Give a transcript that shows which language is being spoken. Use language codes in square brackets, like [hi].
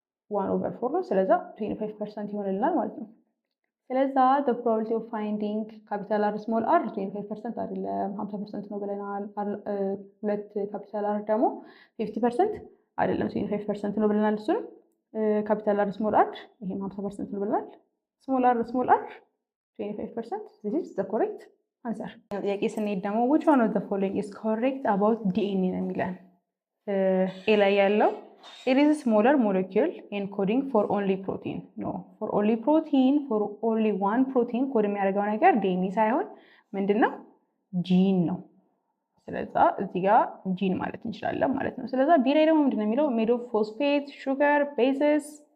[am] 1/4 ነው። ስለዛ 25% ይሆንልናል ማለት ነው። ስለዛ [en] the probability of finding capital R small r [am] 25% አይደለም 50% ነው ብለናል። ሁለት ካፒታል R ደግሞ 50% አይደለም 25% ነው ብለናል። እሱንም ካፒታል R small r ይሄም 50% ነው ብለናል። small r 25%. [en] this is the correct answer. [am] ጥያቄ ስንሄድ ደግሞ [en] which one of the following is correct about DNA [am] ነው የሚለን ኤ ላይ ያለው [en] it is a smaller molecule encoding for only protein. No, for only protein, for only one protein [am] ኮድ የሚያደርገው ነገር ዲኤንኤ ሳይሆን ምንድነው? ጂን ነው። ስለዛ እዚህ ጋር ጂን ማለት እንችላለን ማለት ነው። ስለዛ ቢ ላይ ደግሞ ምንድነው የሚለው [en] made of phosphate, sugar, bases.